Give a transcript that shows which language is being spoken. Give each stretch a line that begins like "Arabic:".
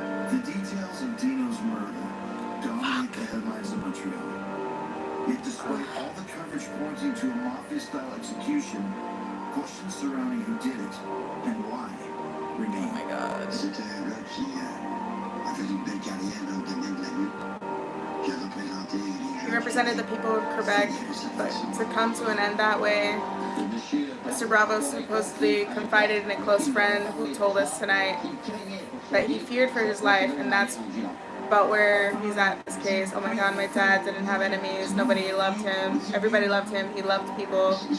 English: The details of Dino's murder dominate the headlines of Montreal. Yet despite all the coverage pointing to a mafia-style execution, questions surrounding who did it and why remain. Oh my God.
French: C'était un gars qui a fait une belle carrière dans le domaine de la lutte, qui a représenté les
English: He represented the people of Quebec, but to come to an end that way, Mr. Bravo supposedly confided in a close friend who told us tonight that he feared for his life, and that's about where he's at this case. Oh my God, my dad didn't have enemies. Nobody loved him. Everybody loved him. He loved people.